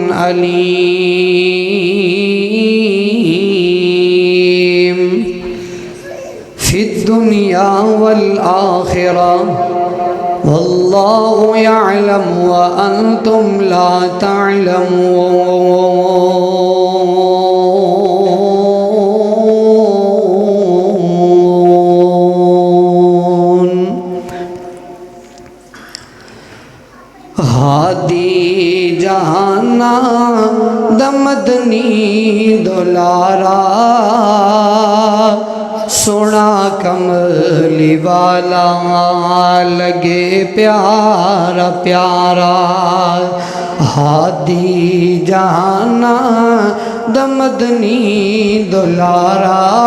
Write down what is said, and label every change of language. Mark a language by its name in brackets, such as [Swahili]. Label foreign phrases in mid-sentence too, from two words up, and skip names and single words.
[Arabic] أليم في الدنيا والآخرة والله يعلم وأنتم لا تعلمون [Punjabi] ہادی جہانا دمدنی دلارا سونا کملی والا لگے پیارا پیارا ہادی جہانا دمدنی دلارا